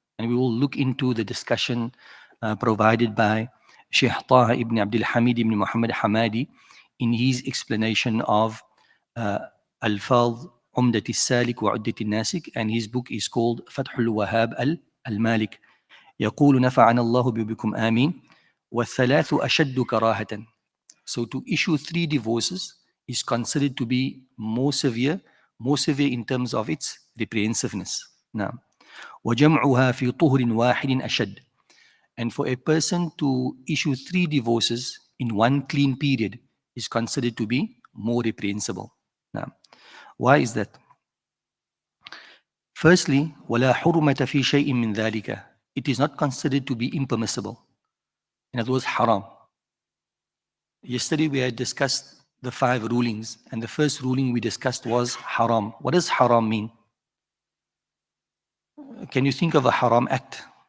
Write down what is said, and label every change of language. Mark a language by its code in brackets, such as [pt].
[en] And we will look into the discussion provided by Sheikh Taha ibn Abdul Hamid ibn Muhammad Hamadi in his explanation of [ar] ألفاظ عمدة السالك وعدة الناسك, [en] and his book is called فتح الوهاب المالك. [ar] يقول نفعنا الله بكم آمين. والثلاث أشد كراهة. [en] So to issue 3 divorces is considered to be more severe in terms of its reprehensiveness. [ar] Now, وجمعها في طهر واحد أشد. [en] And for a person to issue 3 divorces in one clean period is considered to be more reprehensible. Now, why is that? [ar] Firstly, وَلَا حُرْمَةَ فِي شَيْءٍ مِّن ذَلِكَ. [en] It is not considered to be impermissible. In other words, haram. Yesterday we had discussed the 5 rulings, and the first ruling we discussed was haram. What does haram mean? Can you think of a haram act?